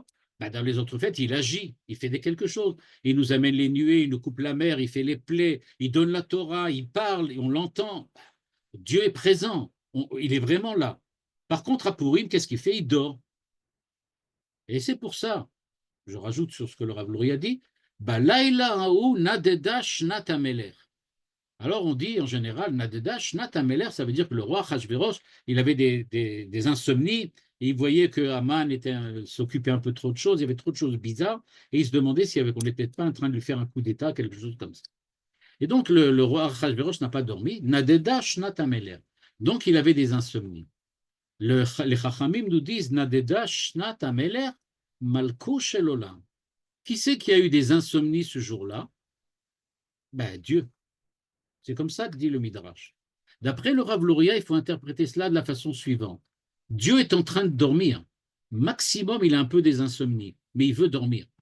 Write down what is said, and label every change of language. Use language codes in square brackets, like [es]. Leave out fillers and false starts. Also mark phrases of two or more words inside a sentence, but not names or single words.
[fr] Ben, dans les autres fêtes, il agit, il fait quelque chose. Il nous amène les nuées, il nous coupe la mer, il fait les plaies, il donne la Torah, il parle, et on l'entend. Dieu est présent, il est vraiment là. Par contre, à Purim, qu'est-ce qu'il fait? Il dort. Et c'est pour ça, je rajoute sur ce que le Rav Louri a dit, [he] לילה ההוא נדדה שנת המלך. [fr] Alors on dit en général, [he] נדדה שנת המלך, [fr] ça veut dire que le roi Achashverosh, il avait des insomnies, et il voyait que Haman s'occupait un peu trop de choses, il y avait trop de choses bizarres, et il se demandait si on n'était peut-être pas en train de lui faire un coup d'État, quelque chose comme ça. Et donc le roi Achashverosh n'a pas dormi, [he] נדדה שנת המלך. [fr] Donc il avait des insomnies. Les Chachamim nous disent [he] נדדה שנת המלך מלכו של עולם. [fr] Qui c'est qui a eu des insomnies ce jour-là? Ben, Dieu. C'est comme ça que dit le Midrash. D'après le Rav Luria, il faut interpréter cela de la façon suivante. Dieu est en train de dormir. Maximum, il a un peu des insomnies, mais il veut dormir.